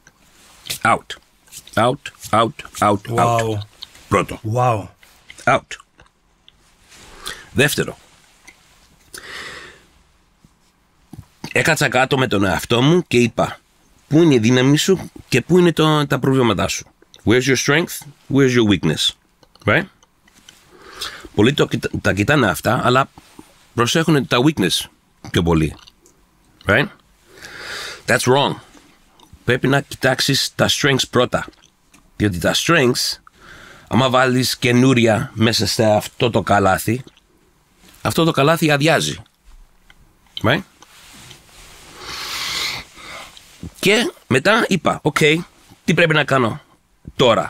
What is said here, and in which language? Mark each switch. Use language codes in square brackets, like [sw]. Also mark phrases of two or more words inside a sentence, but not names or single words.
[en] Out. Wow. [el] Πρώτο. [en] Wow. [el] Out. Δεύτερο. Έκατσα κάτω με τον εαυτό μου και είπα, πού είναι η δύναμη σου και πού είναι τα προβλήματά σου. [en] Where's your strength, where's your weakness. Right? [el] Πολλοί τα κοιτάνε αυτά, αλλά προσέχουν τα weakness πιο πολύ. [en] Right? That's wrong. [el] Πρέπει να κοιτάξεις τα strengths πρώτα. Διότι τα strengths, άμα βάλεις καινούρια μέσα σε αυτό το καλάθι, αυτό το καλάθι αδειάζει. [en] Right? [el] Και μετά είπα, τι πρέπει να κάνω τώρα?